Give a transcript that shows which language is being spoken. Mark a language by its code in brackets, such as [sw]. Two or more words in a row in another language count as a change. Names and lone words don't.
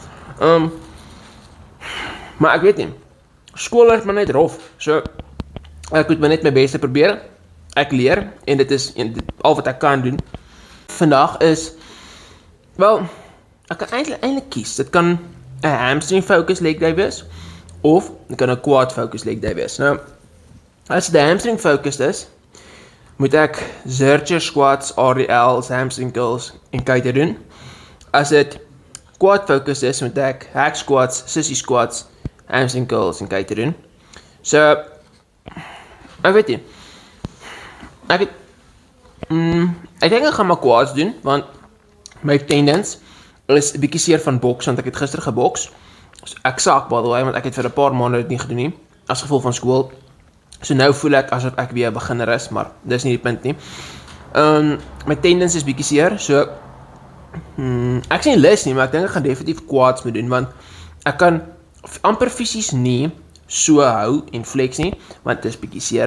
[af] Maar ek weet nie, skool is maar net rof, so ek moet maar net my beste probeer, ek leer, en dit is al wat ek kan doen. Vandag is, wel, ek kan eintlik kies, dit kan 'n [en] hamstring focus leg day [af] wees, of dit kan 'n [en] quad focus leg day [af] wees. Nou, as dit [en] hamstring focused [af] is, moet ek [en] Zercher squats, [af] RDLs, [en] hamstring curls [af] en kuite doen. As dit [en] quad focus [af] is, moet ek [en] hack squats, sissy squats, hamstring curls [af] en kuite doen. So, ek weet nie. Ek dink ek gaan maar quads doen, want my tendons is 'n bietjie seer van boks, want ek het gister geboks. So, ek saak [en] by the way, [af] want ek het vir 'n paar maande dit nie gedoen nie, as gevolg van skool. So nou voel ek asof ek weer 'n beginner is, maar dis nie die punt nie. My tendons is bietjie seer, so ek is nie lus nie, maar ek dink ek gaan definitief quads moet doen, want ek kan amper fisies nie so hou en flex nie, want dit is bietjie seer.